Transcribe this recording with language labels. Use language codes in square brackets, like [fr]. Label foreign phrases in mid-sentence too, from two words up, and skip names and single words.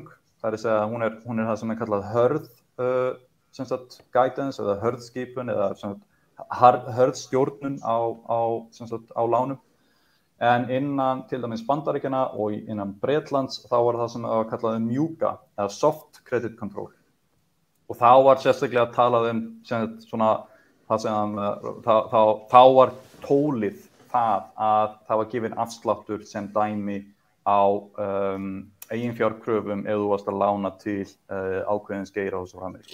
[is] Það að segja að hún það sem kallað hörð guidance eða hörðskipun eða hörðstjórnun á lánum. En innan til dæmis Bandaríkjanna og innan Bretlands þá var það sem var kallað mjúka eða [en] soft credit control. [is] Og þá var sérstaklega talað þá var tólið það að það var gefinn afsláttur sem dæmi á eiginfjárkröfum ef þú varst að lána til ákveðins geira og svo framvegis.